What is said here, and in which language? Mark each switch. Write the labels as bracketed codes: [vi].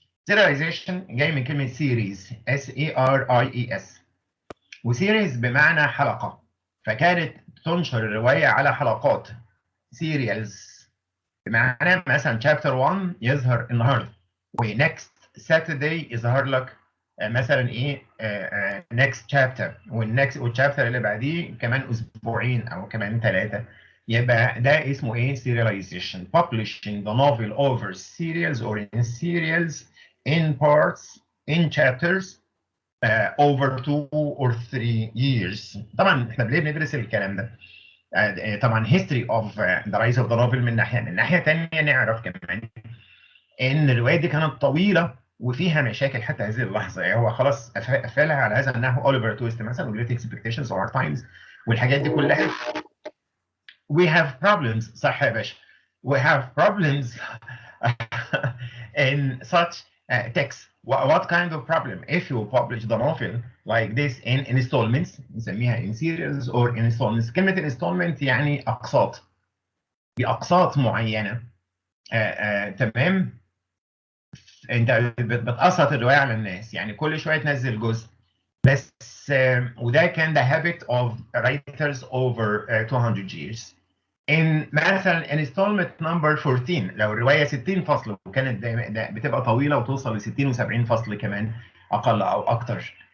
[ar] serialization جاي من كلمة series SERIES وسيريز بمعنى حلقة، فكانت تنشر الرواية على حلقات serials بمعنى مثلا chapter 1 يظهر النهارده [en] ونكست ساترداي [ar] يظهر لك مثلا ايه [en] next chapter [ar] والشابتر اللي بعديه كمان اسبوعين او كمان 3. يبقى ده اسمه ايه؟ serialization. [en] publishing the novel over serials or in serials in parts in chapters over 2 or 3 years. [ar] طبعا احنا ليه بندرس الكلام ده؟ طبعا [en] history of the rise of the novel [ar] من ناحية تانية نعرف كمان ان الرواية دي كانت طويلة وفيها مشاكل حتى هذه اللحظة. يعني هو خلاص قفلها على هذا انه اوليفر تويست مثلا و Great Expectations of Our Times والحاجات دي كلها. [en] We have problems. [ar] صح يا باشا. [en] We have problems in such texts. What kind of problem? If you publish the novel like this in installments [ar] نسميها [en] in series or in installments. [ar] كلمة installment يعني أقساط بأقساط معينة. تمام. أنت بتقسط الرواية على الناس يعني كل شوية تنزل جزء بس. وده كان [en] the habit of writers over 200 years. [ar] in مثلا installment number 14 لو الروايه 60 فصل وكانت بتبقى طويله وتوصل ل 60 و70 فصل كمان اقل او اكتر.